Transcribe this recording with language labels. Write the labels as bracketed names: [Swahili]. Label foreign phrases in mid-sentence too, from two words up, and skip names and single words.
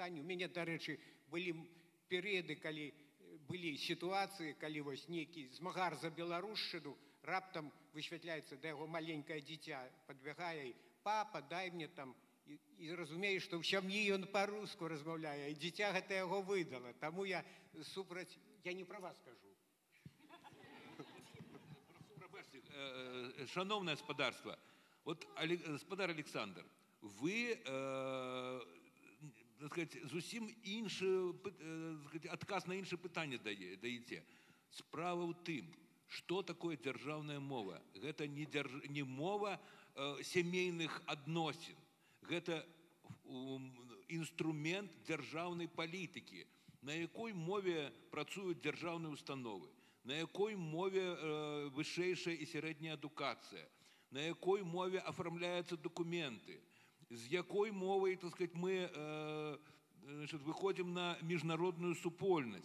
[Belarusian] У мяне, дарэчы, былі перыяды, калі былі сітуацыі, калі вось нейкі змагар за беларушчыну раптам высвятляецца, да яго маленькае дзіця падбягае, папа, дай мне там, і разумею, што ў сям'і ён па-руску размаўляе, і дзіця гэта яго выдала. Таму я супраць, я не пра вас кажу. Прабачце, [Ukrainian] шановне господарство, от, господар Александр, ви, [Russian] так сказать, [Ukrainian] зусім інше, адказ на інше питання даєте. [Belarusian] Справа ў тым, што такое дзяржаўная мова? Гэта не мова сямейных адносін. Гэта інструмент дзяржаўнай палітыкі, на якой мове працуюць дзяржаўныя установы, на якой мове вышэйшая і сярэдняя адукацыя, на якой мове афармляюцца дакументы, з якой мовай, [Russian] так сказать, [Belarusian] мы выходзім на міжнародную супольнасць.